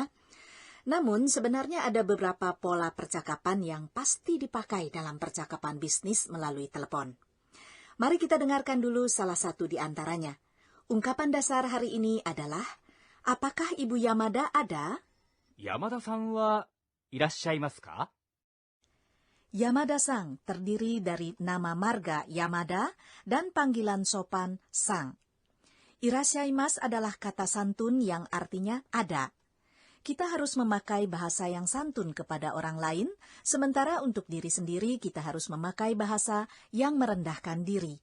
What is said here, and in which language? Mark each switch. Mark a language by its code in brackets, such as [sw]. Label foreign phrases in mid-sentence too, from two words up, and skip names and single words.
[id] Namun sebenarnya ada beberapa pola percakapan yang pasti dipakai dalam percakapan bisnis melalui telepon. Mari kita dengarkan dulu salah satu di antaranya. Ungkapan dasar hari ini adalah, apakah Ibu Yamada ada? [ja] 山田さんはいらっしゃいますか? [id] Yamada-sang terdiri dari nama marga Yamada dan panggilan sopan sang. Irashaimasu adalah kata santun yang artinya ada. Kita harus memakai bahasa yang santun kepada orang lain, sementara untuk diri sendiri kita harus memakai bahasa yang merendahkan diri.